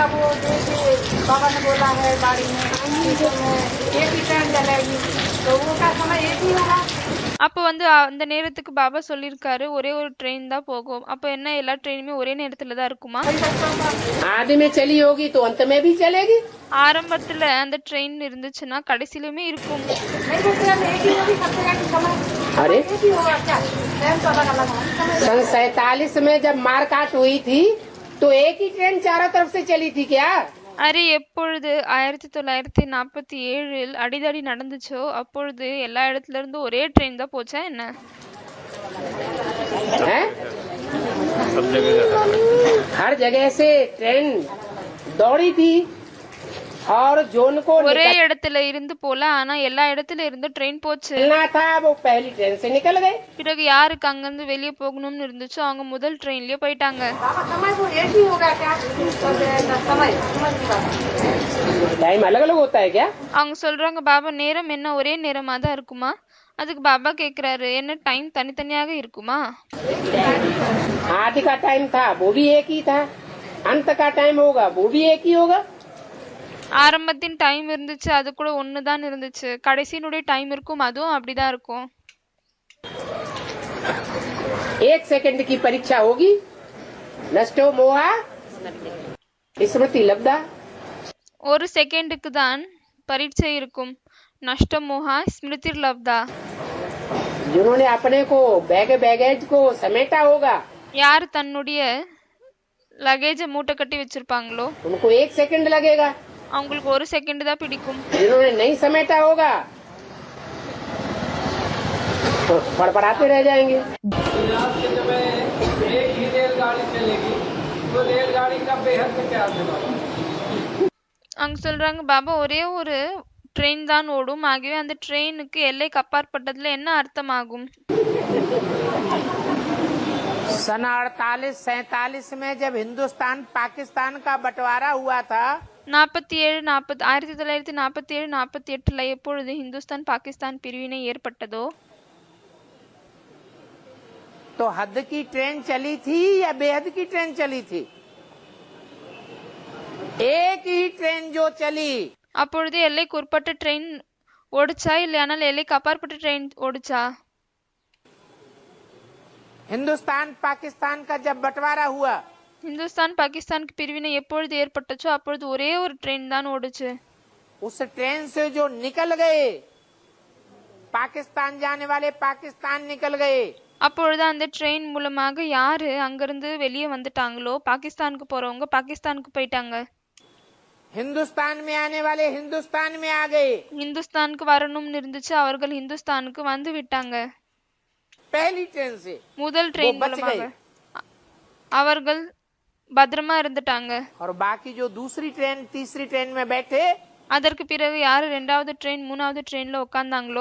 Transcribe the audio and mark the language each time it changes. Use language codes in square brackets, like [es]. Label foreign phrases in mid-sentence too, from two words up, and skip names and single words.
[ta] அப்போ அந்த நேரத்துக்கு பாபா சொல்லிருக்காரு, ஒரே ஒரு ட்ரெயின் தான் போகும். அப்ப என்ன, எல்லா ட்ரெயினுமே ஒரே நேரத்துல தான் இருக்குமா? [hi] आदि में चली होगी तो अंत में भी चलेगी. [ta] ஆரம்பத்துல அந்த ட்ரெயின் இருந்துச்சுன்னா கடைசிலுமே இருக்கும். [hi] अरे सन 47 में जब मारकाट हुई थी तो एक ही ट्रेन चारों तरफ से चली थी क्या? [ta] அரே, எப்பொழுது 1947 அடிதடி நடந்துச்சோ அப்பொழுது எல்லா இடத்துல இருந்து ஒரே ட்ரெயின் தான் போச்சா என்ன? [hi] है? हर जगह से ट्रेन दौड़ी थी और जोन को [ta] ஒரே இடத்துல இருந்து போல, ஆனா எல்லா இடத்துல இருந்து ட்ரெயின் போச்சு. [hi] निकलना था वो पहली ट्रेन से निकल गए. [ta] பிறகு யாருக்கு அங்கிருந்து வெளியே போகணும்னு இருந்துச்சோ அவங்க முதல் ட்ரெயின்லயே போயிட்டாங்க. [hi] टाइम अलग अलग होता है क्या? [ta] அவங்க சொல்றாங்க, பாபா நேரம் என்ன ஒரே நேரமா தான் இருக்குமா? அதுக்கு பாபா கேக்குறாரு, என்ன டைம் தனித்தனியாக இருக்குமா? [hi] आदि का टाइम था वो भी एक ही था, अंत का टाइम होगा वो भी एक ही होगा. [ta] ஆரம்பத்தின் டைம் இருந்துச்சு, அது கூட ஒண்ணுதான் இருந்துச்சு. கடைசியினுடைய டைம் இருக்கும், அதுவும் அப்படிதான் இருக்கும். [hi] एक सेकंड की परीक्षा होगी. [sa] नष्टो मोहा स्मृति लब्धा. [ta] ஒரு செகண்டுக்கு தான் பரீட்சை இருக்கும். [sa] नष्ट मोहा स्मृति लब्धा. [hi] जिन्होंने अपने को बैगेज को समेटा होगा, [ta] யார் தன்னுடைய லகேஜ மூட்டை கட்டி வச்சிருப்பாங்களோ [hi] उनको एक सेकंड लगेगा. [ta] அவங்களுக்கு ஒரு செகண்ட் தான் பிடிக்கும். [hi] जिन्होंने नहीं समेटा होगा तो फड़फड़ाते रह जाएंगे. एक ही रेलगाड़ी चलेगी तो रेलगाड़ी का बेहद में क्या होगा? [ta] அவங்க சொல்றாங்க, பாபா ஒரே ஒரு ட்ரெயின் தான் ஓடும், ஆகவே அந்த ட்ரெயினுக்கு எல்லைக்கு அப்பாற்பட்டதுல என்ன அர்த்தமாகும்? [hi] सन 48-47 में जब हिंदुस्तान पाकिस्तान का बंटवारा हुआ था [ta] 1947-48 எப்பொழுது இந்துஸ்தான் பாகிஸ்தான் பிரிவினை ஏற்பட்டதோ [hi] तो हद की ट्रेन चली थी या बेहद की ट्रेन चली थी? एक ही ट्रेन जो चली, [ta] அப்பொழுது எல்லைக்கு உட்பட்ட ட்ரெயின் ஓடுச்சா இல்லையானால் எல்லைக்கு அப்பாற்பட்ட ட்ரெயின் ஓடுச்சா? [hi] हिंदुस्तान पाकिस्तान का जब बंटवारा हुआ, [ta] இந்துஸ்தான் பாகிஸ்தானுக்கு பிரிவினை எப்பொழுது ஏற்பட்டுச்சோ அப்பொழுது ஒரே ஒரு ட்ரெயின் தான் ஓடுச்சு. [hi] उस ट्रेन से जो निकल गए पाकिस्तान जाने वाले पाकिस्तान निकल गए, [ta] அப்பொழுது அந்த ட்ரெயின் மூலமாக யாரு அங்கிருந்து வெளியே வந்துட்டாங்களோ பாகிஸ்தானுக்கு போறவங்க பாகிஸ்தானுக்கு போயிட்டாங்க. [hi] हिंदुस्तान में आने वाले हिंदुस्तान में आ गए. [ta] இந்துஸ்தானுக்கு வரணும்னு இருந்துச்சு, அவர்கள் இந்துஸ்தானுக்கு வந்து விட்டாங்க. [hi] पहली ट्रेन से [ta] முதல் ட்ரெயின் [hi] वो बच [ta] மூலமாக [hi] गए. [ta] அவர்கள் பத்திரமா இருந்துட்டாங்க. [hi] और बाकी जो दूसरी ट्रेन तीसरी ट्रेन में बैठे, [ta] அதற்கு பிறகு யாரு ரெண்டாவது ட்ரெயின் மூணாவது ட்ரெயின்ல உட்கார்ந்தாங்களோ